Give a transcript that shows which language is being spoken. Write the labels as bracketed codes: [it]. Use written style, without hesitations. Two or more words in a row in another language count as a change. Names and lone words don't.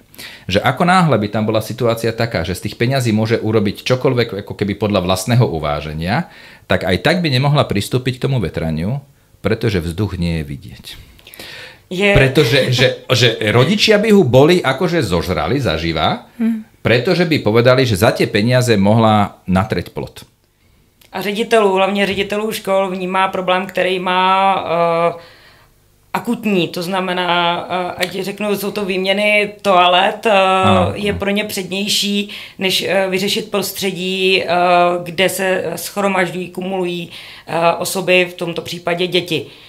[sk] Že ako náhle by tam bola situácia taká, že z tých peňazí môže urobiť čokoľvek, ako keby podľa vlastného uváženia, tak aj tak by nemohla pristúpiť k tomu vetraniu, pretože vzduch nie je vidieť. Pretože že rodičia by ho boli akože zožrali zaživa, pretože by povedali, že za tie peniaze mohla natreť plot. [cs] A hlavně ředitelů škol vnímá problém, který má akutní, to znamená, ať řeknu, jsou to výměny toalet, je pro ně přednější, než vyřešit prostředí, kde se shromažďují, kumulují osoby, v tomto případě děti.